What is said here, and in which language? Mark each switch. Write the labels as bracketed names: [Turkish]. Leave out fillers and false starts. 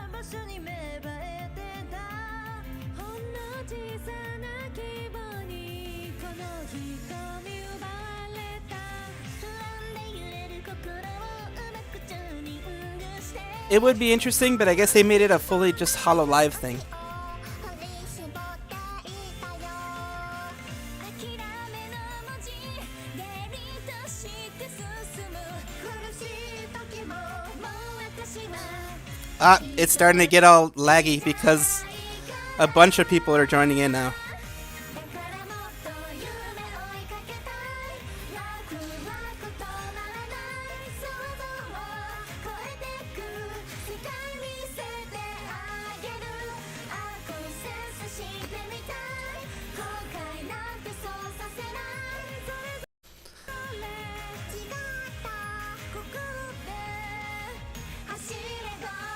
[Japanese] 緒に芽生えてたほんの小さな希望にこの瞳奪われた不安で揺れる心をうまくチューニングして [English] It would be interesting, but I guess they made it a fully just Hololive thing. [Japanese] 振り絞っていたよ諦めの文字デリートして進む苦しい時ももう私は [English] Ah, it's starting to get all laggy because a bunch of people are joining in now. [Japanese] だからもっと夢追いかけたいワクワク止まらない想像を超えてく世界見せてあげるアクセスしてみたい後悔なんてそうさせないそれぞれ違った心で走れば